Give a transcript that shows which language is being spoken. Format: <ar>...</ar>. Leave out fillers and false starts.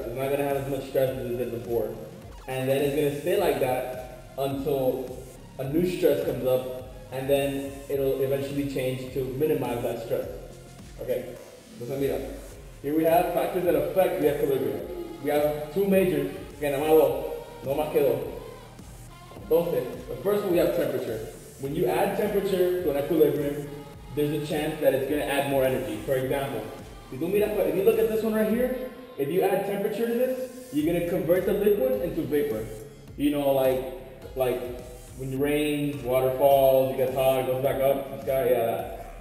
<en>It's not going to have as much stress as it did before. And then it's going to stay like that until a new stress comes up, and then it'll eventually change to minimize that stress. Okay,</en> <es>entonces mira,</es> <en>here we have factors that affect the equilibrium. We have two major,</en> <es>que nada más dos, no más que dos.</es> <en>Entonces, the first one we have temperature. When you add temperature to an equilibrium, there's a chance that it's going to add more energy. For example, if you look at this one right here, if you add temperature to this, you're going to convert the liquid into vapor. You know, like when it rains, water falls, it gets hot, it goes back up, the sky, yeah, that.</en>